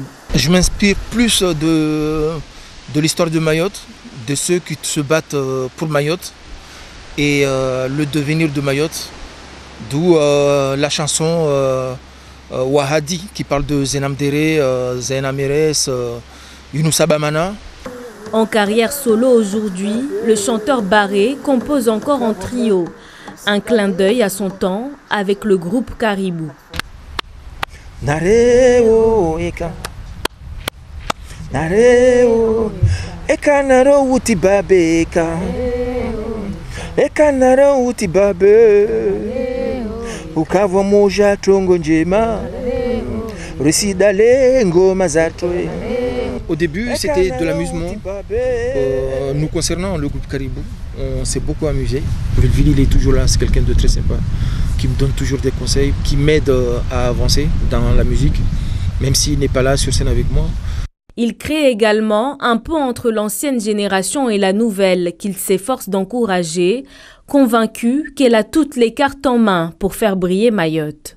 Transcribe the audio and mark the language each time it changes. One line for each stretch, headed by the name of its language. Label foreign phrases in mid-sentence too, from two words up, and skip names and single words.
French: Je m'inspire plus de l'histoire de Mayotte, de ceux qui se battent pour Mayotte et le devenir de Mayotte, d'où la chanson Wahadi qui parle de Zenam Dere, Zenameres, Younoussa Bamana. En carrière solo aujourd'hui, le chanteur Barré compose encore en trio. Un clin d'œil à son temps avec le groupe Caribou.
Comorian: Nareo eka Nareo eka naro uti babe eka naro uti babe ukava moja tongo njema residale ngoma zatwe.
French: Au début, c'était de l'amusement. Nous concernant le groupe Caribou, on s'est beaucoup amusé. Villevilly, il est toujours là, c'est quelqu'un de très sympa, qui me donne toujours des conseils, qui m'aide à avancer dans la musique, même s'il n'est pas là sur scène avec moi. Il crée également un pont entre l'ancienne génération et la nouvelle qu'il s'efforce d'encourager, convaincu qu'elle a toutes les cartes en main pour faire briller Mayotte.